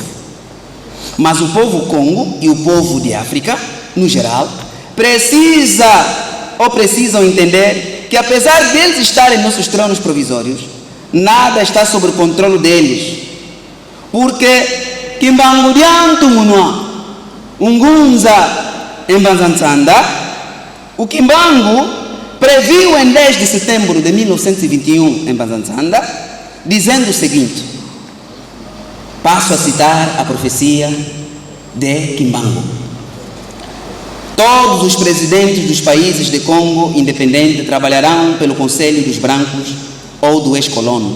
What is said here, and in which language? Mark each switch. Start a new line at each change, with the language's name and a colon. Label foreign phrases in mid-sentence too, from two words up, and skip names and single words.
Portuguese: Mas o povo Congo e o povo de África, no geral, precisam entender que, apesar deles estarem em nossos tronos provisórios, nada está sob o controle deles. Porque Kimbangu
Kongo: diantu munwa, ungunza embanzanzanda,
Portuguese: o Kimbangu previu em 10 de setembro de 1921 em Mbanza, dizendo o seguinte, passo a citar a profecia de Kimbangu: todos os presidentes dos países de Congo independente trabalharão pelo Conselho dos Brancos ou do ex-colono.